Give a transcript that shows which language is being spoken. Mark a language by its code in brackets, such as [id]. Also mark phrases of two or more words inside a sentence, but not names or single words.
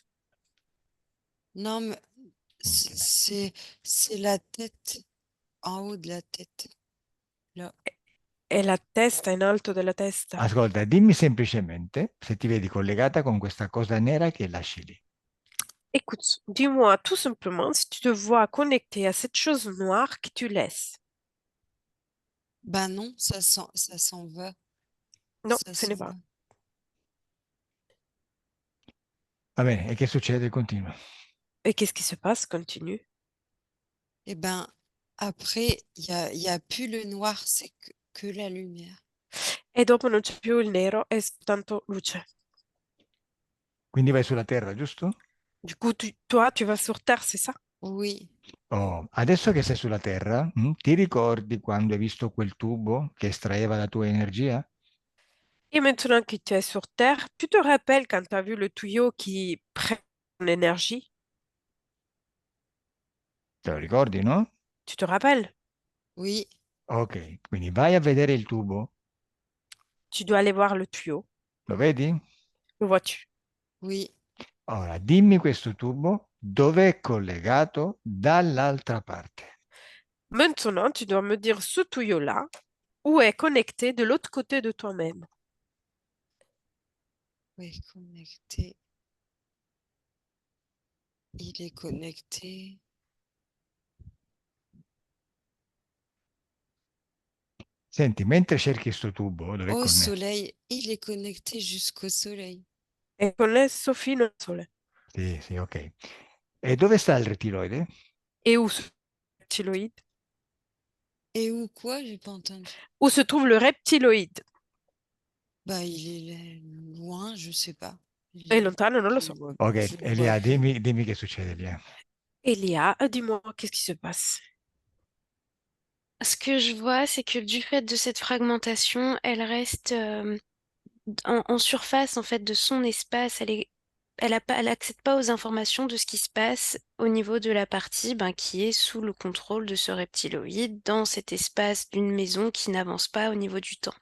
[fr] Non, mais c'est la tête, en haut de la tête. Là. [it] È la testa in alto della testa. Ascolta, dimmi semplicemente se ti vedi collegata con questa cosa nera che lasci lì. [fr] Écoute, dis-moi tout simplement si tu te vois connecté à cette chose noire que tu laisses. Bah non, ça s'en va. Non, Ça ce n'est s'en pas. va. [it] Va bene, e che succede? Continua. [fr] Et qu'est-ce qui se passe? Continue. Et ben, après, il y a plus le noir, c'est que la lumière. [it] E dopo non c'è più il nero, è soltanto luce. Quindi vai sulla Terra, giusto? [fr] Du coup, toi, tu vas sur Terre, c'est ça? Oui, [it] Oh, adesso che sei sulla Terra, ti ricordi quando hai visto quel tubo che estraeva la tua energia? [fr] Et maintenant que tu es sur Terre, tu te rappelles quand tu as vu le tuyau qui prend l'énergie? [it] Te lo ricordi, no? [fr] Tu te rappelles? oui, [it] Ok, quindi vai a vedere il tubo, [fr] Tu dois aller voir le tuyau. [it] lo vedi? [fr] Le vois-tu? oui. [it] Ora, dimmi questo tubo dov'è collegato dall'altra parte. [fr] Maintenant, tu dois me dire ce tuyau-là, où est connecté de l'autre côté de toi-même. Oui, connecté. Il est connecté. [it] Senti, mentre cerchi questo tubo, dove è [fr] Au [it] connesso? [fr] soleil, il est connecté jusqu'au soleil. [it] È connesso fino al Sole. Sì, sì, ok. E dove sta il rettiloide? [fr] Et où se trouve le reptiloïde? Et où quoi? J'ai pas entendu. Où se trouve le reptiloïde? Bah, il est loin, je sais pas. [it] È lontano, non lo [fr] Je le [it] so. [fr] vois, [it] Ok, [fr] je le vois [it] Elia, [fr] plus. [it] dimmi che succede, Elia. [fr] Elia, dis-moi, qu'est-ce qui se passe? Ce que je vois, c'est que du fait de cette fragmentation, elle reste en surface en fait de son espace. Elle accède pas aux informations de ce qui se passe au niveau de la partie qui est sous le contrôle de ce reptiloïde dans cet espace d'une maison qui n'avance pas au niveau du temps.